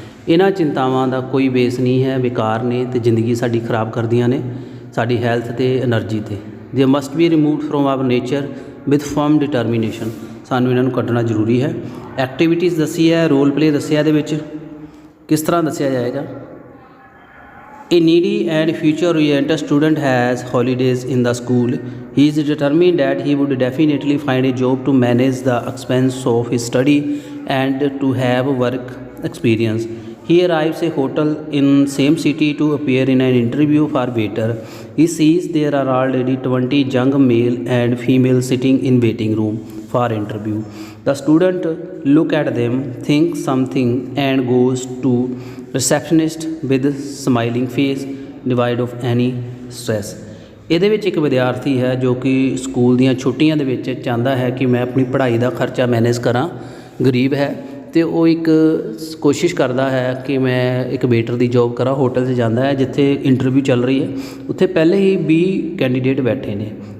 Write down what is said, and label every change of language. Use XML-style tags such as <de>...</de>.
<pa>ਇਹਨਾਂ ਚਿੰਤਾਵਾਂ ਦਾ ਕੋਈ ਵੇਸ ਨਹੀਂ ਹੈ, ਬੇਕਾਰ ਨੇ ਅਤੇ ਜ਼ਿੰਦਗੀ ਸਾਡੀ ਖਰਾਬ ਕਰਦੀਆਂ ਨੇ, ਸਾਡੀ ਹੈਲਥ ਅਤੇ ਐਨਰਜੀ 'ਤੇ।</pa> <en>They must be removed from our nature with firm determination.</en> <pa>ਸਾਨੂੰ ਇਹਨਾਂ ਨੂੰ ਕੱਢਣਾ ਜ਼ਰੂਰੀ ਹੈ। ਐਕਟੀਵਿਟੀਜ਼ ਦੱਸੀ ਹੈ, ਰੋਲ ਪਲੇ ਦੱਸਿਆ, ਇਹਦੇ ਵਿੱਚ ਕਿਸ ਤਰ੍ਹਾਂ ਦੱਸਿਆ ਜਾਏਗਾ।</pa> <en>A needy and future-oriented student has holidays in the school. He is determined that he would definitely find a job to manage the expense of his study and to have work experience. He arrives a hotel in same city to appear in an interview for waiter. He sees there are already 20 young male and female sitting in waiting room for interview. The student look at them, think something and goes to receptionist with smiling face devoid of any stress.</en> <pa>ਇਹਦੇ ਵਿੱਚ ਇੱਕ ਵਿਦਿਆਰਥੀ ਹੈ ਜੋ ਕਿ school ਦੀਆਂ ਛੁੱਟੀਆਂ ਦੇ ਵਿੱਚ ਚਾਹੁੰਦਾ ਹੈ ਕਿ ਮੈਂ ਆਪਣੀ ਪੜ੍ਹਾਈ ਦਾ ਖਰਚਾ ਮੈਨੇਜ ਕਰਾਂ, ਗਰੀਬ ਹੈ, ਅਤੇ ਉਹ ਇੱਕ ਕੋਸ਼ਿਸ਼ ਕਰਦਾ ਹੈ ਕਿ ਮੈਂ ਇੱਕ ਵੇਟਰ ਦੀ ਜੋਬ ਕਰਾਂ। ਹੋਟਲ 'ਚ ਜਾਂਦਾ ਹੈ ਜਿੱਥੇ ਇੰਟਰਵਿਊ ਚੱਲ ਰਹੀ ਹੈ, ਉੱਥੇ ਪਹਿਲੇ ਹੀ 20 ਕੈਂਡੀਡੇਟ ਬੈਠੇ ਨੇ।</pa>